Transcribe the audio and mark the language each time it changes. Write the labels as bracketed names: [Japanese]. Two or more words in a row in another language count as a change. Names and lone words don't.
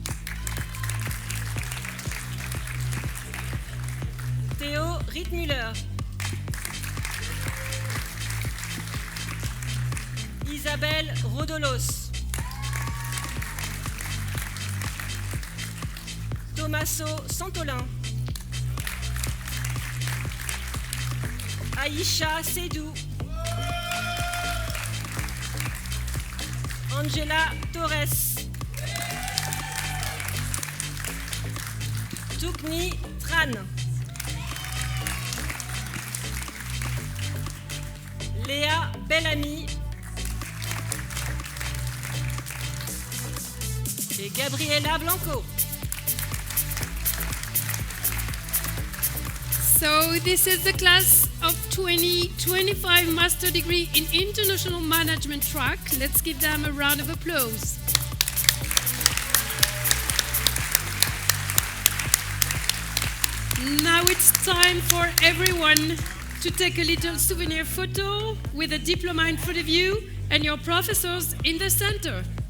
[French] Théo Rittmüller. Isabelle Rodolos. Tommaso Santolin. Aïcha Sédou. Angela Torres. Toukni Tran. Léa Bellamy. Et Gabriela Blanco. [English] So this is the class of 2025 Master Degree in International Management track. Let's give them a round of applause. Now it's time for everyone to take a little souvenir photo with a diploma in front of you and your professors in the center.